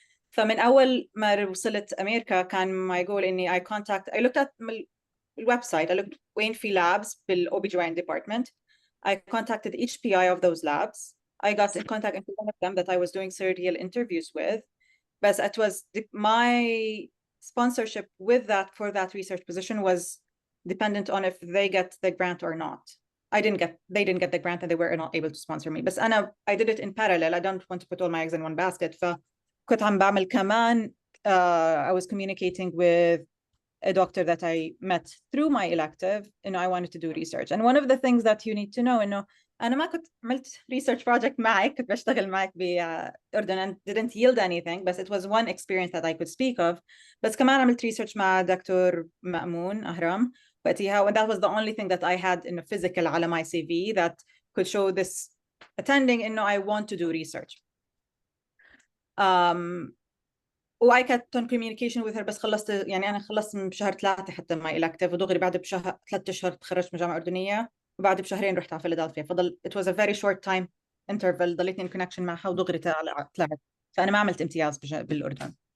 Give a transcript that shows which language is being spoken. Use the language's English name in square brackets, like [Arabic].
[Arabic] فمن أول ما وصلت أمريكا كان [English] my goal [Arabic] إني [English] I looked at [Arabic] الwebsite. [English] I looked [Arabic] وين في [English] labs بال OBGYN department. I contacted each PI of those labs. I got in contact with one of them that I was doing serial interviews with. But it was my sponsorship with for that research position was dependent on if they get the grant or not. They didn't get the grant and they were not able to sponsor me. But I did it in parallel. I don't want to put all my eggs in one basket. [Arabic] فكنت عم بعمل كمان [English] I was communicating with a doctor that I met through my elective. I wanted to do research. And one of the things that you need to know [Arabic] إنه أنا ما كنت عملت [English] research project [Arabic] معك. كنت بشتغل معك بأردن [English] and didn't yield anything. But it was one experience that I could speak of. [Arabic] بس كمان عملت research مع دكتور مأمون أهرام. [English] But and that was the only thing that I had in a physical على my CV that could show this attending [Arabic] إنه [English] I want to do research. I kept on communication with her [Arabic] بس خلصت أنا خلصت بشهر 3 حتى [English] my elective [Arabic] ودغري بعد بشهر 3 أشهر تخرجت من الجامعة الأردنية وبعد بشهرين رحت على فيلادلفيا [English] it was a very short time interval [Arabic] ضليتني [English] in connection [Arabic] معها ودغري طلعت فأنا ما عملت امتياز بالأردن.